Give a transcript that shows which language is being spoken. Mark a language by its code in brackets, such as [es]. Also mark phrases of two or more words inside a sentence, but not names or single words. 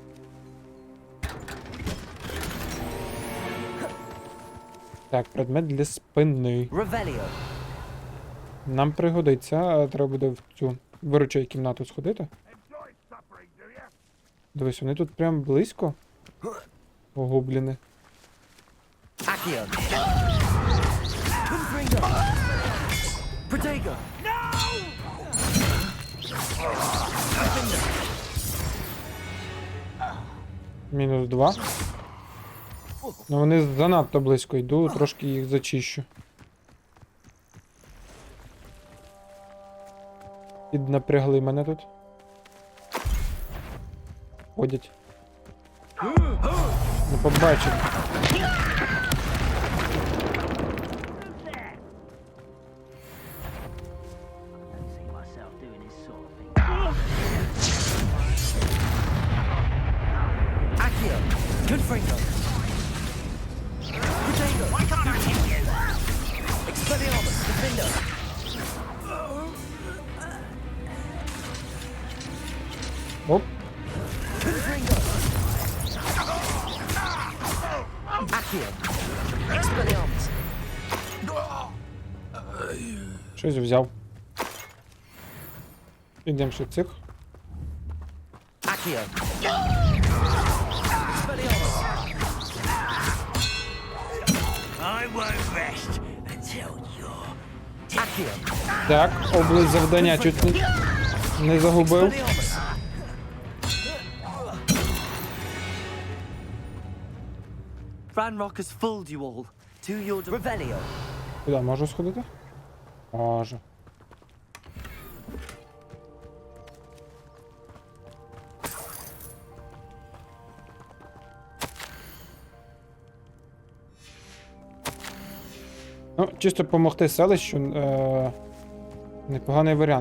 [uk] Так, предмет для спини. Revelio. Нам пригодиться, треба буде в цю виручай кімнату сходити. Дивись, вони тут прям близько. Гобліни. Accio. Confringo. Protego. Мінус 2. Ну вони занадто близько йду, трошки їх зачищу. Піднапрягли мене тут. Ходять. Не побачив. Accio. Confringo. Protego. [en] Why can't I hit you? Expelliarmus. Defender. [uk] Оп. Confringo. Accio. Expelliarmus. Щось взяв. Ідемо ще цих. Accio. Expelliarmus. [en] I won't rest until you're Accio. [uk] Так, область завдання чуть не загубив. Expelliarmus. [en] Ranrock has fooled you all. To your Revelio. [uk] Куди, можу сходити? Можу. Ну, чисто допомогти селищу непоганий варіант.